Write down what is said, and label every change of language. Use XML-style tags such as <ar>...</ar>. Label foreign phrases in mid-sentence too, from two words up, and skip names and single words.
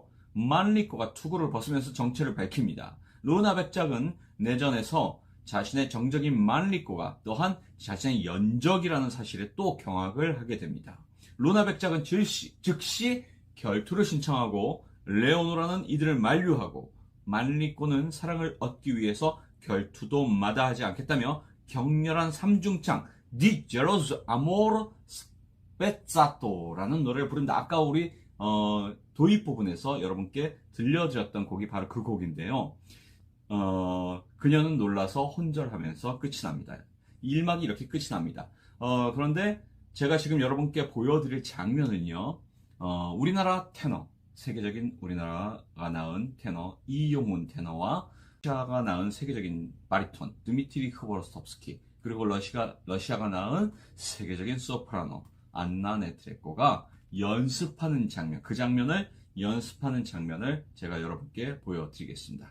<ko>만리코가 투구를 벗으면서 정체를 밝힙니다. 루나 백작은 내전에서 자신의 정적인 만리코가 또한 자신의 연적이라는 사실에 또 경악을 하게 됩니다. 루나 백작은 즉시 결투를 신청하고 레오노라는 이들을 만류하고 만리코는 사랑을 얻기 위해서 결투도 마다하지 않겠다며 격렬한 삼중창</ko> <it>Di geloso amor spezzato</it> <ko>라는 노래를 부른다. 아까 우리 도입 부분에서 여러분께 들려드렸던 곡이 바로 그 곡인데요. 그녀는 놀라서 혼절하면서 끝이 납니다. 1막이 이렇게 끝이 납니다. 그런데 제가 지금 여러분께 보여드릴 장면은요, 우리나라 테너, 세계적인 우리나라가 낳은 테너 이용훈 테너와 러시아가 낳은 세계적인 바리톤 드미트리 크보로스톱스키, 그리고 러시아가 낳은 세계적인 소프라노 안나 네트레코가 연습하는 장면, 그 장면을 연습하는 장면을 제가 여러분께 보여드리겠습니다.</ko>